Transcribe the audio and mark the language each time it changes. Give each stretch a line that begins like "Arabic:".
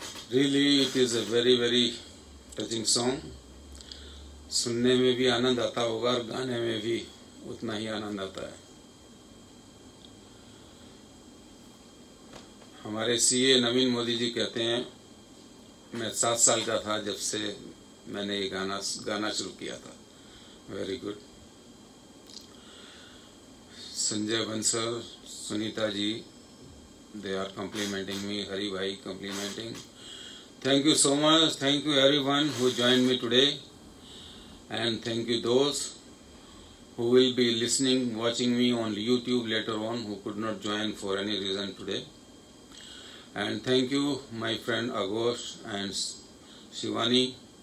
English: Really, it is a very very touching song.
Hindi: सुनने में भी आनंद आता होगा और गाने में भी उतना ही आनंद आता है। हमारे सीए नवीन मोदी जी कहते हैं, मैं 7 साल का था जब से मैंने ये गाना शुरू किया था।
English: Very good. Sanjay Bansal, Sunita ji, they are complimenting me. Hari bhai complimenting. Thank you so much. Thank you everyone who joined me today, and thank you those who will be listening, watching me on YouTube later on, who could not join for any reason today. And thank you my friend Aghosh and Shivani.